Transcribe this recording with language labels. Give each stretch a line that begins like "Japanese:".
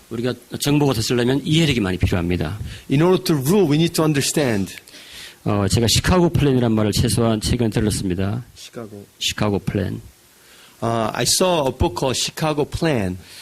Korean: 우리가 정복하고 다스리려면 이해력이 많이 필요합니다.
English: In order to rule, we need to understand.
Korean: 제가 시카고 플랜이라는 말을 최소한 최근에 들었습니다. 시카고 플랜.
English: I saw a book called Chicago Plan.